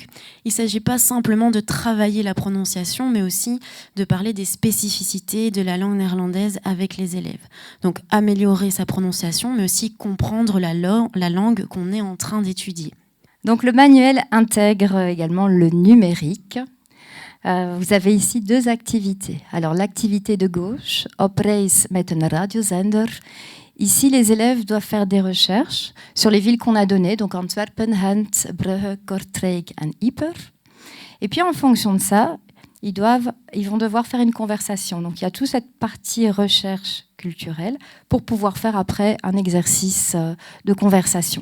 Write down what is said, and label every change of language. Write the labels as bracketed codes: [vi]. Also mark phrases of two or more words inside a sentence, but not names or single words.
[fr] Il ne s'agit pas simplement de travailler la prononciation, mais aussi de parler des spécificités de la langue néerlandaise avec les élèves. Donc, améliorer sa prononciation, mais aussi comprendre la langue qu'on est en train d'étudier. Donc, le manuel intègre également le numérique. Vous avez ici 2 activités. Alors, l'activité de gauche, [nl] Op reis met een radiozender. [fr] Ici, les élèves doivent faire des recherches sur les villes qu'on a données, donc Antwerpen, Gent, Brugge, Kortrijk et Ieper. Et puis, en fonction de ça, ils vont devoir faire une conversation. Donc, il y a toute cette partie recherche culturelle pour pouvoir faire après un exercice de conversation.